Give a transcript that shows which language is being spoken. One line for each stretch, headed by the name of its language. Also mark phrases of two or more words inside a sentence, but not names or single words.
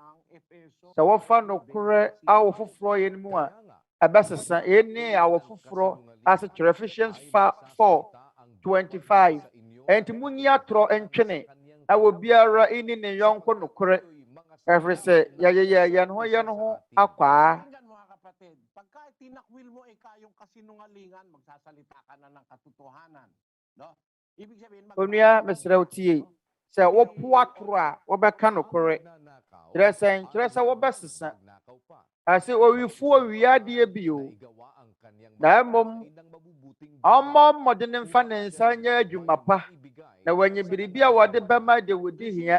Akan: Sɛ wɔfa nokorɛ awo foforɔ yɛ no mu a ɛbɛsesa. Ɛni awo foforɔ asekyerɛ Ephesians 4:25. Enti munyi atorɔ ntwene na wɔ biara ini ne yɔnko nokorɛ, ɛfiri sɛ yɛyɛ yɛn ho akwaa.
Filipino: Pagka tinakwil mo yung kasinungalingan, magsasalita ka na ng katotohanan. No? Ibig sabihin,
Akan: Onua, mesrɛ wo tie sɛ wopo atoro a wɔbɛka nokorɛ, kyerɛ sɛ wɔbɛsesa. Ase owifoɔ wiadeɛ bio, na mmom ɔmmɔ mmɔden mfa ne nsa nyɛ adwuma pa, na wɔnyɛ biribi a wɔde bɛma de wɔdi hia.